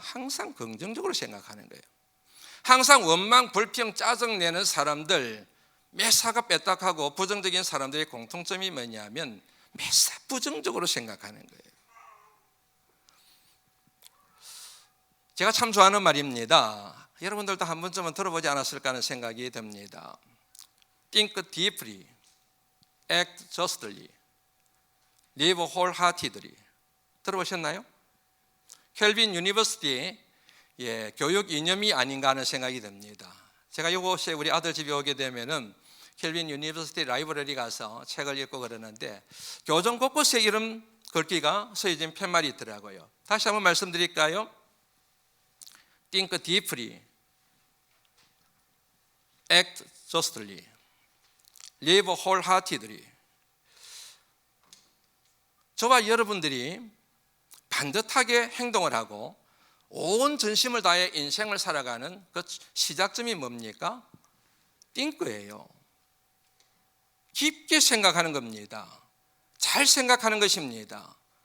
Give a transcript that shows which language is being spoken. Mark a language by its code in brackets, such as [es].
[ko] 항상 긍정적으로 생각하는 거예요. 항상 원망, 불평, 짜증내는 사람들, 매사가 빼딱하고 부정적인 사람들의 공통점이 뭐냐면 매사 부정적으로 생각하는 거예요. 제가 참 좋아하는 말입니다. 여러분들도 한 번쯤은 들어보지 않았을까 하는 생각이 듭니다. [en] Think deeply, act justly, live wholeheartedly. [ko] 들어보셨나요? 켈빈 유니버시티 교육 이념이 아닌가 하는 생각이 듭니다. 제가 이곳에 우리 아들 집에 오게 되면은 켈빈 유니버시티 라이브러리 가서 책을 읽고 그러는데 교정 곳곳에 이런 글귀가 쓰여진 팻말이 있더라고요. 다시 한번 말씀드릴까요? [en] Think deeply, act justly, live wholeheartedly. [ko] 저와 여러분들이 반듯하게 행동을 하고 온 전심을 다해 인생을 살아가는 그 시작점이 뭡니까? 띵크예요. 깊게 생각하는 겁니다. 잘 생각하는 것입니다.